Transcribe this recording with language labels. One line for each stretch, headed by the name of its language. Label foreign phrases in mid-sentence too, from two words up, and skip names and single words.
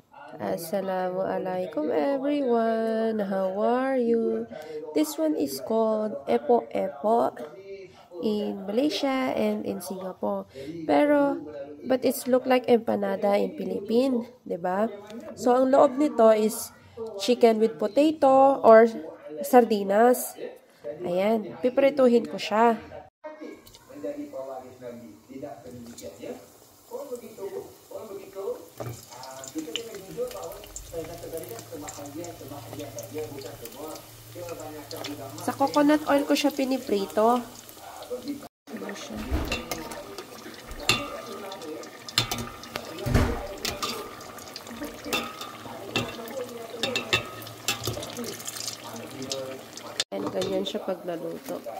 English: Assalamualaikum everyone. How are you? This one is called Epo-Epo in Malaysia and in Singapore. But it's look like empanada in Philippines, 'di ba? So
Filipino: ang loob nito
English: is chicken with potato or sardinas.
Filipino: Ayan, piprituhin ko siya.
Malay: Menjadi pewaris Nabi, tidak demikian ya. Oh begitu. Kita kena jujur bahwa saya kata tadi kan semahagia saja bukan semua. Kebanyakan ulama.
Filipino: Sa
English: coconut oil
Filipino: ko siya piniprito. Ano siya? And ganyan siya pag naluto.